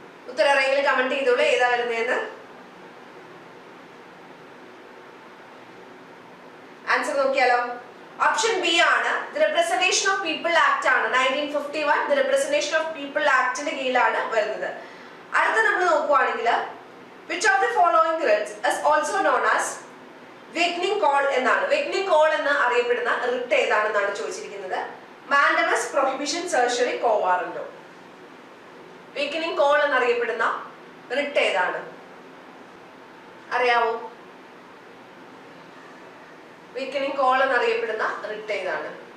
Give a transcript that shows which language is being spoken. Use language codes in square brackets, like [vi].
[ml] ഉത്തരം അറിയെങ്കിൽ കമന്റ് ചെയ്തോളൂ ഏതാ വരുന്നതെന്ന്. ആൻസർ നോക്കിയാലോ? ഓപ്ഷൻ ബി ആണ്. The representation of people act ആണ് 1951. ദി റെപ്രസെന്റേഷൻ ഓഫ് പീപ്പിൾ ആക്ടിന്റെ കീഴിലാണ് വരുന്നത്. അടുത്ത നമ്മൾ നോക്കുവാണെങ്കിൽ [en] which of the following writs is also known as wakening call [ml] എന്നാണ്. വേക്കനിങ് കോൾ എന്ന് അറിയപ്പെടുന്ന റിട്ട് ഏതാണെന്നാണ് ചോദിച്ചിരിക്കുന്നത്. Mandamus, prohibition, സർഷറി, കോവാറന്റോ. വേക്കനിങ് കോൾ എന്നറിയപ്പെടുന്ന റിട്ട് ഏതാണ്? അറിയാവോ? വേക്കനിങ് കോൾ എന്നറിയപ്പെടുന്ന റിട്ട് ഏതാണ്?